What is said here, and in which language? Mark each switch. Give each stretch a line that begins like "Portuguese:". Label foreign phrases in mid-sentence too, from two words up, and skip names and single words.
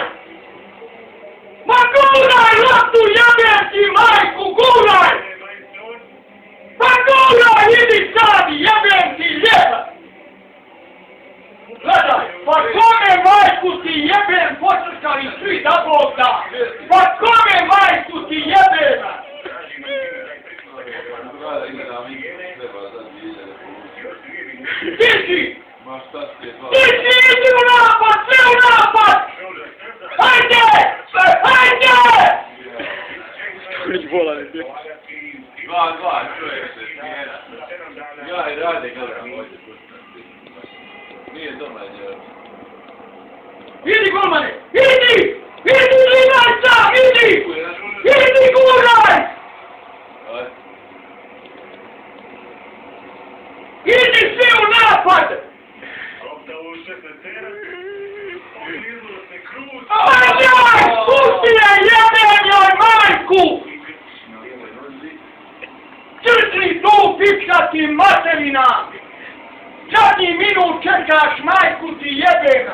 Croatian: Ma guraj, loptu jebem ti majku, guraj! Ma guraj, idi sad, jebem ti ljeba! Gledaj, pa kome majku ti jebem, počrkali svi da Bog da! Pa kome majku ti jebem! Ti si! Ti si, idi u napad, sve u napad! Hajde! Hajde! Već bola ne bio. 2-2, čuje se, smijena. Ja i rade gledam ovdje. Nije doma je. Idi golmane! Idi! Idi Linajca! Idi! Idi guraj! Idi svi u napad! Ajaj! Pusti je, jebem joj majku! Crkni tu, pička ti materina! Zadnji minut čekaš, majku ti jebem!